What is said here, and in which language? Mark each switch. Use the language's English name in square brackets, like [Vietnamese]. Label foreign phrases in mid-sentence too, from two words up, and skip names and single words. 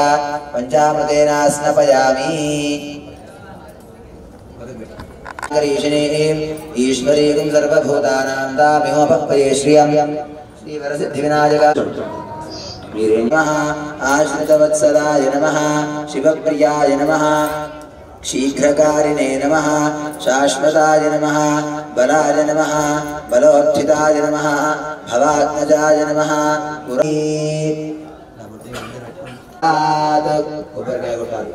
[Sanskrit] పంచామృతేన స్నపయామి. ఈశ్వరీం సర్వభూతానాం తామిహోపక్వయే శ్రియం. శ్రీ వరసిద్ధివినాయక ఆశ్రితవత్సలాయ నమః. శివప్రియాయ నమః. शीघ्रकारिणे नमः. शाश्वताय नमः. बलाय नमः. बलोत्थिताय नमः. भवात्मजाय नमः. [Telugu] కొబ్బరికాయ కొట్టాలి.